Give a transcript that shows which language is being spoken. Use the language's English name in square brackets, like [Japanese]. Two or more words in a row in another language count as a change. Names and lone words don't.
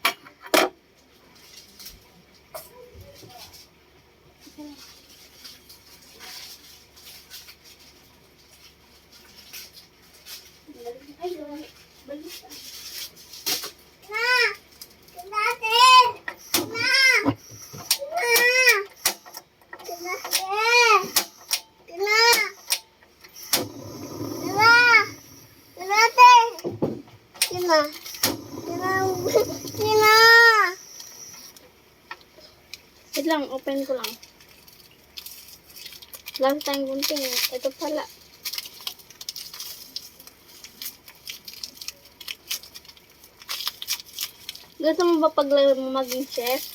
[Filipino] Ay, balik. Na! Tinate! Na! Na! Tinate! Tina! Tina! Tinate! Tina! Tina! Tina! Wait lang, open ko lang. Last time gunting. Ito pala. Gusto mo ba pag maging chef?